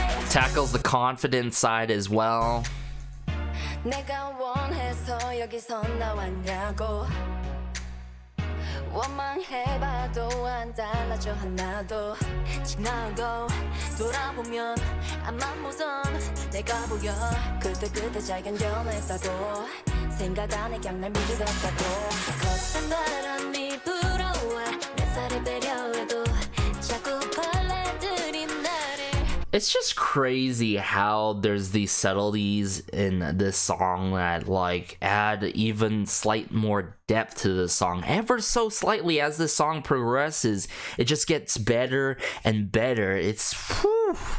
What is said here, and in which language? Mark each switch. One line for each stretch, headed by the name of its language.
English: Tackles the confident side as well.
Korean: 내가 원해서 여기서 나왔냐고 원망해봐도 안 달라져 하나도 지나고 돌아보면 앞만 보던 내가 보여 그때 잘 견뎌냈다고 생각 안에 그냥 날 믿었다고 겉은 바람이 불어와 내 살을 배려해도 자꾸 벌레들이 나를.
English: It's just crazy how there's these subtleties in this song that like add even slight more depth to the song. Ever so slightly as the song progresses, it just gets better and better. It's whew.